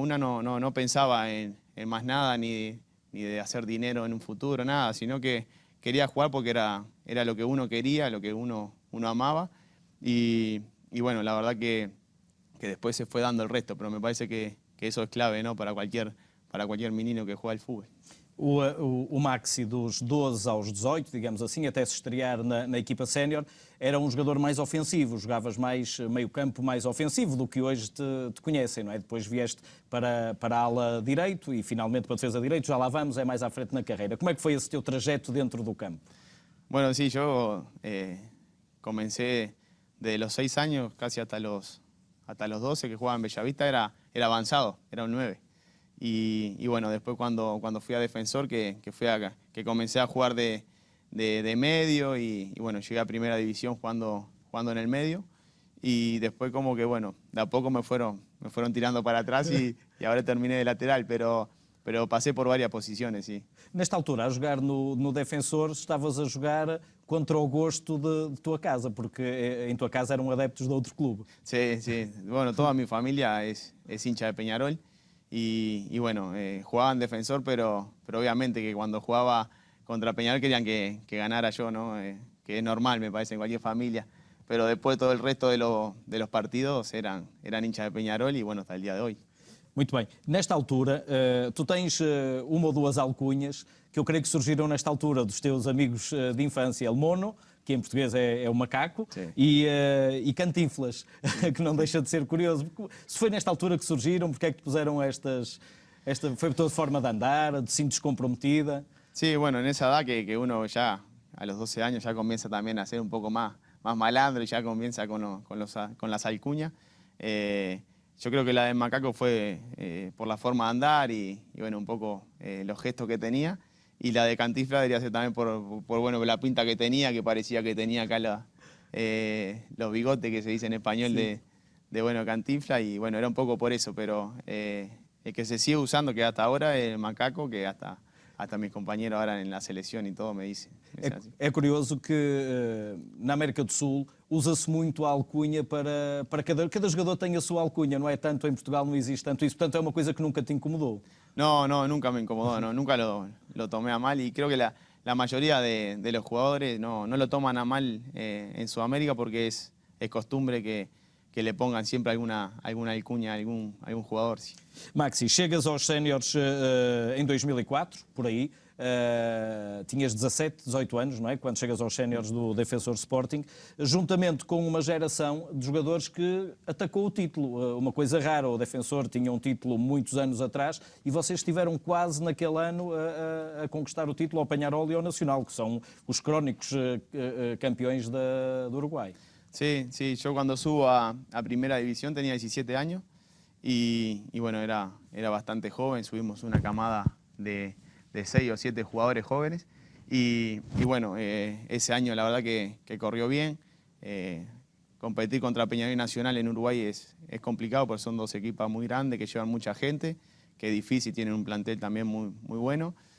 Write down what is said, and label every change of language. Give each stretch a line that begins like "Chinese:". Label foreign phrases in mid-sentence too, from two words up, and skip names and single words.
Spanish: Una no pensaba en más nada ni de hacer dinero en un futuro, nada, sino que quería jugar porque era lo que uno quería, lo que uno amaba y bueno, la verdad que después se fue dando el resto, pero me parece que eso es clave, ¿no? para cualquier menino que juega al fútbol.
Portuguese: O Maxi, dos 12 aos 18, digamos assim, até se estrear na equipa sénior, era um jogador mais ofensivo, jogavas mais meio campo, mais ofensivo do que hoje te conhecem, não é? Depois vieste para a ala direito e finalmente para a defesa direito, já lá vamos, é mais à frente na carreira. Como é que foi esse teu trajeto dentro do campo?
Spanish: Bueno, sí, yo comencé desde los 6 años casi hasta los 12 que jugaba en Bellavista, era avanzado, era un 9. Y bueno, después cuando fui a Defensor, que comencé a jugar de medio y bueno, llegué a primera división jugando en el medio y después como que bueno, de a poco me fueron tirando para atrás y ahora terminé de lateral, pero pasé por varias posiciones, sí.
Portuguese: Nesta altura, a jogar no Defensor, estavas a jogar contra o gosto de tua casa, porque em tua casa eram adeptos de outro clube.
Spanish: Sí, sí. Bueno, toda mi familia es hincha de Peñarol y bueno, jugaba en Defensor, pero obviamente que cuando jugaba contra Peñarol querían que ganara yo, ¿no? Que es normal, me parece, en cualquier familia. Pero después todo el resto de los partidos eran hinchas de Peñarol y bueno, hasta el día de hoy.
Portuguese: Muito bem. Nesta altura, tu tens uma ou duas alcunhas que eu creio que surgiram nesta altura dos teus amigos de infância, El Mono, que em português é o macaco, e Cantinflas, que não deixa de ser curioso. Se foi nesta altura que surgiram, porque é que te puseram foi a tua forma de andar, de cinto descomprometida?
Spanish: Sí, bueno, en esa edad que uno ya a los 12 años ya comienza también a ser un poco más malandro y ya comienza con las alcuñas. Yo creo que la de Macaco fue por la forma de andar y bueno, un poco los gestos que tenía. Y la de Cantinflas debería ser también por bueno, la pinta que tenía, que parecía que tenía acá los bigotes que se dice en español de bueno, Cantinflas. Y bueno, era un poco por eso, pero el que se sigue usando, que hasta ahora es el Macaco, que hasta mis compañeros ahora en la selección y todo me dicen.
Portuguese: É curioso que na América do Sul usa-se muito a alcunha para cada jogador tem a sua alcunha, não é? Tanto em Portugal não existe tanto isso, portanto é uma coisa que nunca te incomodou.
Spanish: No, nunca me incomodó, no, nunca lo tomé a mal y creo que la mayoría de los jugadores no lo toman a mal en Sudamérica porque es costumbre que le pongan siempre alguna alcuña a algún jugador. Sí.
Portuguese: Maxi, chegas aos séniores em 2004, por aí, tinhas 17, 18 anos, não é? Quando chegas aos séniores do Defensor Sporting, juntamente com uma geração de jogadores que atacou o título. Uma coisa rara, o Defensor tinha um título muitos anos atrás e vocês estiveram quase naquele ano a conquistar o título ao Peñarol e ao Nacional, que são os crónicos campeões do Uruguai.
Spanish: Sí, sí, yo cuando subo a Primera División tenía 17 años y bueno, era bastante joven, subimos una camada de 6 o 7 jugadores jóvenes y bueno, ese año la verdad que corrió bien. Competir contra Peñarol y Nacional en Uruguay es complicado porque son dos equipos muy grandes que llevan mucha gente, que es difícil, tienen un plantel también muy bueno